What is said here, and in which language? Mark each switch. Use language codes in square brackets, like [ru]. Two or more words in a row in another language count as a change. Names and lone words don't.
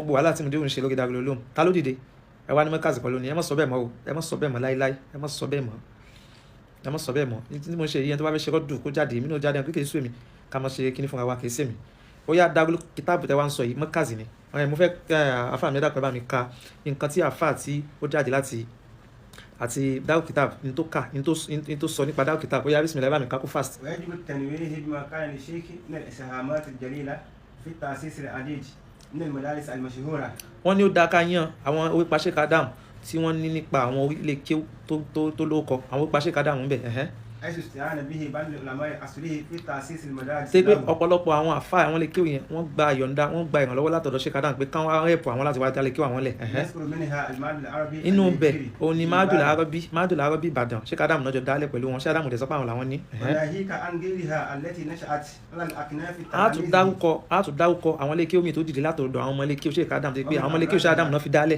[yo] gbogbo wàhálà tí mo dé òun ṣe lórí Darul Uloom ta ló dìde ẹ wá ní Markaz pẹ̀lú ni ẹ má sọ bẹ́ẹ̀ mọ́ o ẹ má sọ bẹ́ẹ̀ mọ́ láíláí ẹ má sọ bẹ́ẹ̀ mọ́ tí mo ṣe yẹn tó bá fẹ́ ṣe rọ́dù kó jáde èmi náà jáde kékeré sùn èmi ká má ṣe kíní fúnra wa kì í sèmi ó yá Darul Kitab tẹ wá ń sọ yìí Markaz ni mo fẹ́ àfa mi dàpẹ́ bá mi ka nǹkan tí àfa tí ó jáde láti àti Darul Kitab ní tó kà ní tó sọ nípa Darul Kitab ó yá bismillah bá mi ká kó fast. [ar] ويجب التنويه بما كان للشيخ من الإسهامات الجليلة في التأسيس العديد من المدارس المشهورة. [yo] wọ́n ní ó dáa ká yan àwọn orí pa Sheikh Adam tí wọ́n ní nípa àwọn orílẹ̀ kéw tó lóko àwọn orí pa Sheikh Adam ń bẹ̀ [ar] حيث استعان به بعض العلماء أصله في تأسيس المدارس. [yo] ṣé pé ọ̀pọ̀lọpọ̀ àwọn àfa àwọn ilé kéw yẹn wọ́n gba ìyọ̀ǹda wọ́n gba ìrànlọ́wọ́ látọ̀dọ̀ Sheikh Adam pé káwọn rẹ̀pù àwọn láti wá dálé kéw àwọn lẹ̀. inú bẹ̀ òun ni Madul Arabi Ìbàdàn Sheikh Adam náà jọ dálẹ̀ pẹ̀lú wọn Sheikh Adam dẹ̀ sọ pé àwọn làwọn ní. a tún dárúkọ àwọn ilé kéw mi tó dìde látọ̀dọ̀ àwọn ọmọ ilé kéw Sheikh Adam tó pé àwọn ọmọ ilé kéw Sheikh Adam náà fi dálẹ̀.